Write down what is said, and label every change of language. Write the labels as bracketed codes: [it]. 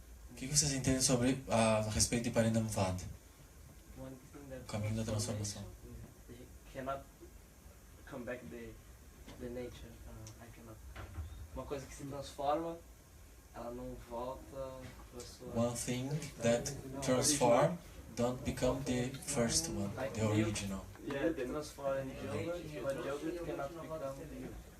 [pt] O que vocês entendem sobre a respeito de Parinamvad? [en] One thing that [pt] Caminho da transformação. [en] They cannot come back the nature. I cannot. [pt] Uma coisa que se transforma, ela não volta para sua. [en] One thing that transform don't become the first one, the original. Yeah, They transform in yogurt, but yogurt cannot become milk.